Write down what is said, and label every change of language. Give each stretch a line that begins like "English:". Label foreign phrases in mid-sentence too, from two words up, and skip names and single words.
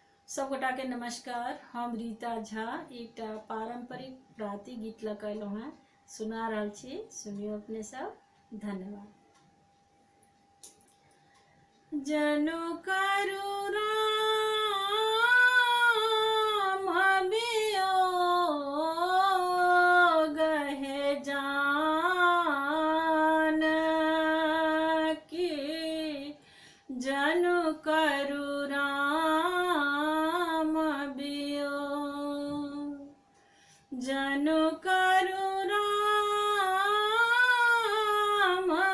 Maithili: सब गोटा के नमस्कार। हम रीता झा एक पारंपरिक प्राति गीत लगल हैं सुना रहा छी, सुनियो अपने सब। धन्यवाद। जनु करु राम वियोग है जानकी, जनु करु राम वियोग, जनु करु राम